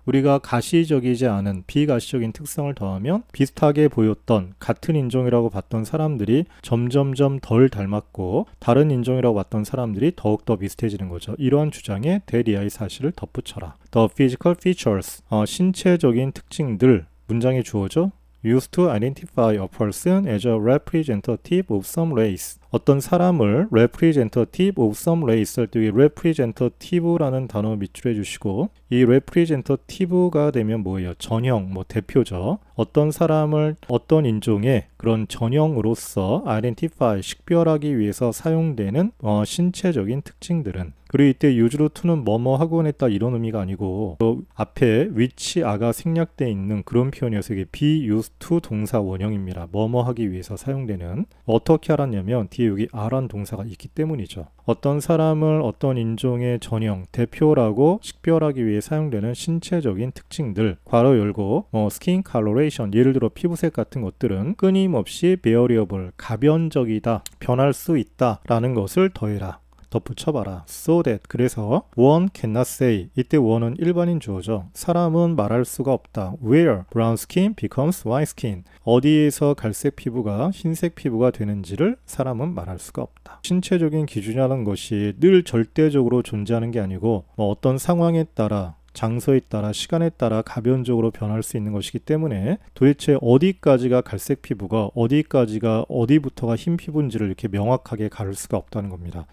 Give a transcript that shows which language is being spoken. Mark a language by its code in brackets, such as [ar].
[ko] 우리가 가시적이지 않은 비가시적인 특성을 더하면 비슷하게 보였던 같은 인종이라고 봤던 사람들이 점점점 덜 닮았고 다른 인종이라고 봤던 사람들이 더욱더 비슷해지는 거죠. 이러한 주장에 대리아의 사실을 덧붙여라. [en] The physical features, [ko] 신체적인 특징들, 문장의 주어죠. [en] used to identify a person as a representative of some race. [ko] 어떤 사람을 [en] representative of some race [ko] 할 때 representative라는 단어 밑줄해 주시고 이 representative가 되면 뭐예요? 전형, 대표죠. 어떤 사람을 어떤 인종의 그런 전형으로서 identify, 식별하기 위해서 사용되는 신체적인 특징들은 그리고 이때 usually to는 뭐뭐 하곤 했다 이런 의미가 아니고 또 앞에 which가 생략되어 있는 그런 표현이어서 이게 be used to 동사 원형입니다. 뭐뭐 하기 위해서 사용되는 어떻게 알았냐면 뒤에 여기 a란 동사가 있기 때문이죠. 어떤 사람을 어떤 인종의 전형, 대표라고 식별하기 위해 사용되는 신체적인 특징들 괄호 열고 [en] skin coloration [ko] 예를 들어 피부색 같은 것들은 끊임없이 variable, 가변적이다, 변할 수 있다 라는 것을 더해라. 덧붙여봐라. [en] So that [ko] 그래서 [en] one cannot say [ko] 이때 one은 일반인 주어죠. 사람은 말할 수가 없다. [en] Where brown skin becomes white skin [ko] 어디에서 갈색 피부가 흰색 피부가 되는지를 사람은 말할 수가 없다. 신체적인 기준이라는 것이 늘 절대적으로 존재하는 게 아니고 어떤 상황에 따라 장소에 따라 시간에 따라 가변적으로 변할 수 있는 것이기 때문에 도대체 어디까지가 갈색 피부가 어디까지가 어디부터가 흰 피부인지를 이렇게 명확하게 가를 수가 없다는 겁니다.